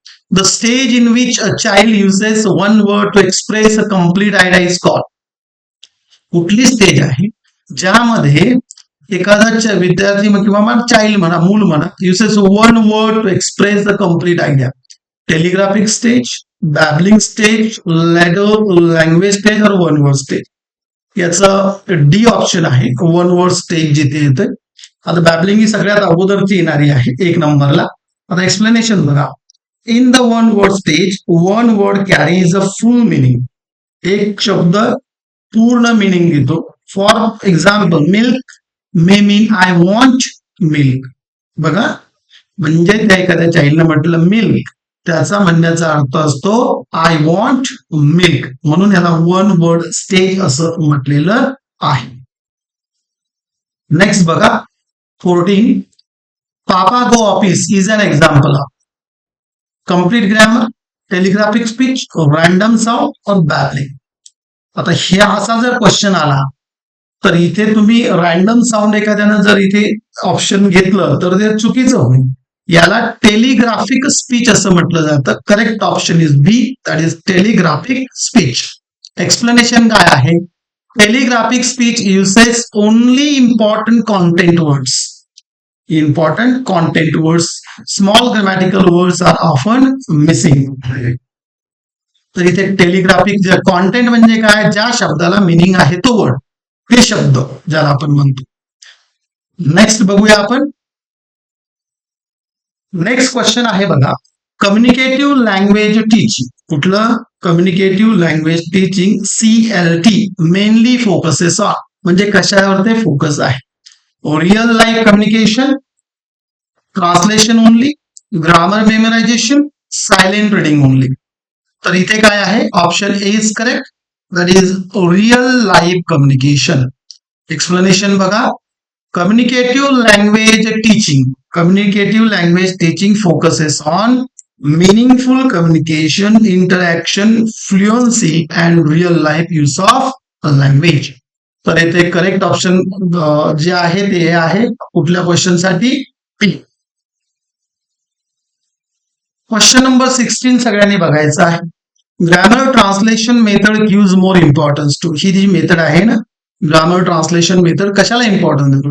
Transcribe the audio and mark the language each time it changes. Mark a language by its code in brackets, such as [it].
[en] The stage in which a child uses one word to express a complete idea is called. [mr] कुठली stage आहे ज्यामध्ये एखादा विद्यार्थी किंवा चाइल्ड म्हणा, मूल म्हणा, [en] uses one word to express the complete idea? Telegraphic stage, babbling stage, language stage or one word stage. [mr] याचं डी ऑप्शन आहे, वन वर्ड स्टेज जिथे येते. आता बॅबलिंग ही सगळ्यात अगोदरची येणारी आहे 1 नंबरला. आता एक्सप्लेनेशन बघा. [en] In the one word stage, one word carries a full meaning. [mr] एक शब्द पूर्ण meaning देतो. [en] For example, milk may mean I want milk. [mr] बघा, म्हणजे त्या एखाद्या चाइल्डने म्हटलं मिल्क, त्याचा म्हणण्याचा अर्थ असतो [en] I want milk. [mr] म्हणून याला वन वर्ड स्टेज असं म्हटलेलं आहे. नेक्स्ट बघा 14. [en] Papa go office is an example of complete grammar, telegraphic speech, random sound or babbling. [mr] आता हे असा जर क्वेश्चन आला तर इथे तुम्ही रॅन्डम साऊंड एखाद्यानं जर इथे ऑप्शन घेतलं तर ते चुकीचं होईल. याला टेलिग्राफिक स्पीच असं म्हटलं जातं. [en] Correct option is B, that is telegraphic speech. [mr] Explanation काय आहे? [en] Telegraphic speech uses only important content words. Important content words, small grammatical words are often missing. [mr] तर इथे टेलिग्राफिक कॉन्टेंट म्हणजे काय? ज्या शब्दाला मिनिंग आहे तो वर्ड, ते शब्द ज्याला आपण म्हणतो. नेक्स्ट बघूया आपण. नेक्स्ट क्वेश्चन आहे बघा. कम्युनिकेटिव्ह लँग्वेज टीचिंग. कुठलं? [en] Communicative language teaching CLT mainly focuses on. [mr] म्हणजे कशावर ते फोकस आहे? [en] Real life communication, translation only, grammar memorisation, silent reading only. [mr] तर इथे काय आहे? [en] Option A is correct, that is real life communication. Explanation बघा. Communicative language teaching. Communicative language teaching focuses on meaningful communication, interaction, fluency and real life use of language. [mr] तर इथे correct option जे आहे ते आहे कुठल्या क्वेश्चन साठी? पी. [en] question number 16 [mr] सगळ्यांनी बघायचं आहे. [en] Grammar translation method gives more importance to. [mr] He G method आहे ना, ग्रामर ट्रान्सलेशन मेथड कशाला इम्पॉर्टन्स देतो?